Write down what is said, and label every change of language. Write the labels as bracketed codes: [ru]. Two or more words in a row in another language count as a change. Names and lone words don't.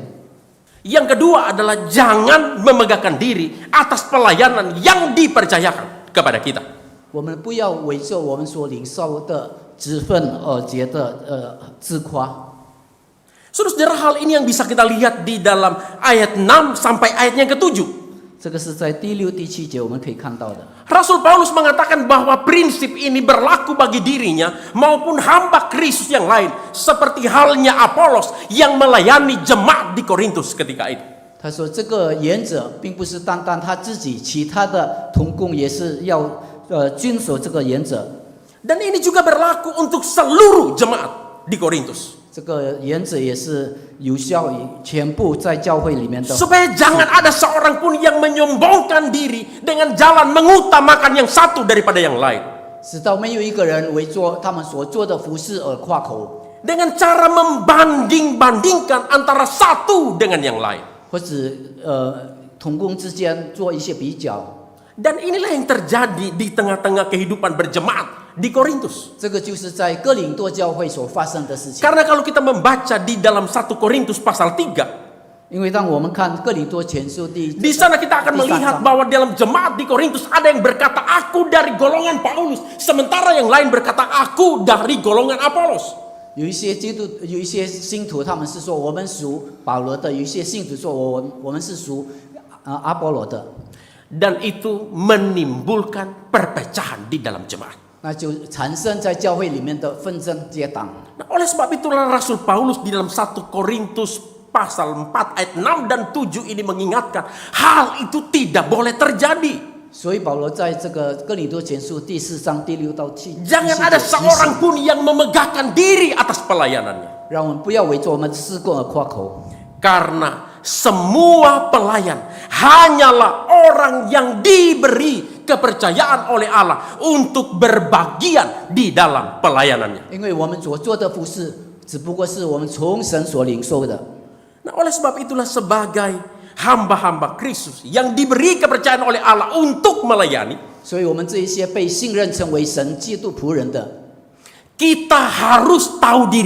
[id] Yang kedua adalah jangan memegahkan diri atas pelayanan yang dipercayakan kepada kita. [zh] 我们不要为着我们所领受的职分而觉得自夸。 [id] Saudara, hal ini yang bisa kita lihat di dalam ayat 6 sampai ayatnya yang ke-7. [zh] 这个是在第6、第7节我们可以看到的。 [id] Rasul Paulus mengatakan bahwa prinsip ini berlaku bagi dirinya maupun hamba Kristus yang lain, seperti halnya Apolos yang melayani jemaat di Korintus ketika itu. [zh] 他说，这个原则并不是单单他自己，其他的同工也是要遵守这个原则。 [id] Dan ini juga berlaku untuk seluruh jemaat di Korintus. [zh] 这个原则也是有效于全部在教会里面的。 [id] Supaya jangan ada seorang pun yang menyombongkan diri dengan jalan mengutamakan yang satu daripada yang lain. [zh] 直到没有一个人为做他们所做的服事而夸口， [id] Dengan cara membanding-bandingkan antara satu dengan yang lain. [zh] 或者同工之间做一些比较。 [id] Dan inilah yang terjadi di tengah-tengah kehidupan berjemaat di Korintus. [zh] 这个就是在哥林多教会所发生的事情。 [id] Karena kalau kita membaca di dalam 1 Korintus pasal 3, [zh] 因为当我们看哥林多前书 [id] di sana kita akan melihat bahwa dalam jemaat di Korintus ada yang berkata aku dari golongan Paulus, sementara yang lain berkata aku dari golongan Apolos. [zh] 有一些信徒他们是说我们属保罗的，有一些信徒说我们是属阿波罗的。 [id] Dan itu menimbulkan perpecahan di dalam jemaat. [zh] 那就产生在教会里面的纷争结党。 [id] Nah, oleh sebab itulah Rasul Paulus di dalam 1 Korintus pasal 4 ayat 6 dan 7 ini mengingatkan hal itu tidak boleh terjadi. [zh] 所以保罗在这个哥林多前书第4章第6到7， [id] Jangan ada seorang pun yang memegahkan diri atas pelayanannya. [zh] 让我们不要围着我们事工而夸口。 [id] Karena semua pelayan hanyalah orang yang diberi kepercayaan oleh Allah untuk berbagian di dalam pelayanannya. [zh] 因为我们所做的服事， 只不过是我们从神所领受的。 [id] Nah, oleh sebab itulah sebagai hamba-hamba Kristus yang diberi kepercayaan oleh Allah untuk melayani, [zh] 所以我们这一些被信任成为神基督仆人的， [id] kita harus tahu diri